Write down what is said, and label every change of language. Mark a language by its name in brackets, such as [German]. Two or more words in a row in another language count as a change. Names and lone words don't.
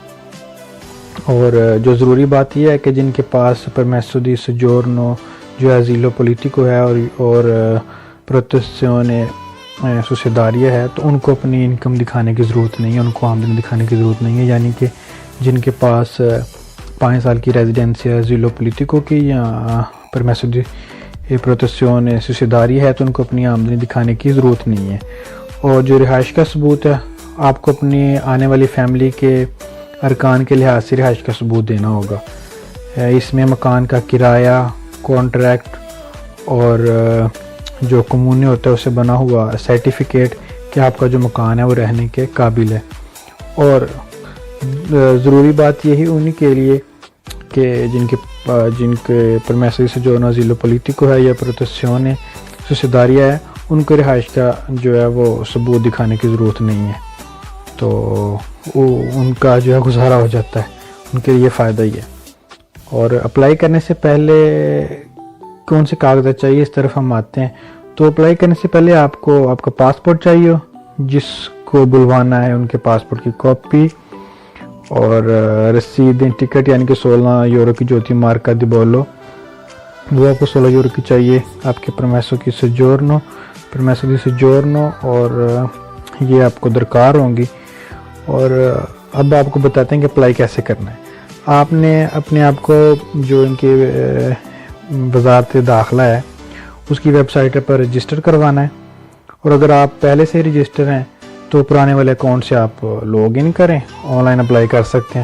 [Urdu] اور جو ضروری بات یہ ہے کہ جن کے پاس [Italian] permesso di soggiorno [Urdu] جو [Italian] asilo politico [Urdu] ہے اور [Italian] protezione sussidiaria [Urdu] ہے تو ان کو اپنی انکم دکھانے کی ضرورت نہیں ہے، ان کو آمدنی دکھانے کی ضرورت نہیں ہے۔ یعنی کہ جن کے پاس 5 سال کی ریزیڈنسی ہے [Italian] asilo politico [Urdu] کی یا [Italian] permesso di protezione sussidiaria [Urdu] ہے تو ان کو اپنی آمدنی دکھانے کی ضرورت نہیں ہے. اور جو رہائش کا ثبوت ہے آپ کو اپنی آنے والی فیملی کے ارکان کے لحاظ سے رہائش کا ثبوت دینا ہوگا. اس میں مکان کا کرایہ، کانٹریکٹ اور جو کمونے ہوتا ہے اسے بنا ہوا سرٹیفکیٹ کہ آپ کا جو مکان ہے وہ رہنے کے قابل ہے. اور ضروری بات یہی انہی کے لیے کہ جن کے [Italian] permesso di soggiorno asilo politico [Urdu] ہے یا [Italian] protezione sussidiaria [Urdu] ہے، ان کو رہائش کا جو ہے وہ ثبوت دکھانے کی ضرورت نہیں ہے، تو ان کا جو ہے گزارا ہو جاتا ہے، ان کے لیے فائدہ ہی ہے. اور اپلائی کرنے سے پہلے کون سے کاغذات چاہیے اس طرف ہم آتے ہیں. تو اپلائی کرنے سے پہلے آپ کا پاسپورٹ چاہیے، جس کو بلوانا ہے ان کے پاسپورٹ کی کاپی، اور رسید ٹکٹ یعنی کہ 16 یورو کی جو ہوتی ہے [Italian] marca di bollo, [Urdu] وہ آپ کو 16 یورو کی چاہیے. آپ کے [Italian] permesso di soggiorno [Urdu] اور یہ آپ کو درکار ہوں گی. اور اب آپ کو بتاتے ہیں کہ اپلائی کیسے کرنا ہے. آپ نے اپنے آپ کو جو ان کی وزارت داخلہ ہے اس کی ویب سائٹ پر رجسٹر کروانا ہے. اور اگر آپ پہلے سے رجسٹر ہیں تو پرانے والے اکاؤنٹ سے آپ [English] log in [Urdu] کریں، آن لائن اپلائی کر سکتے ہیں.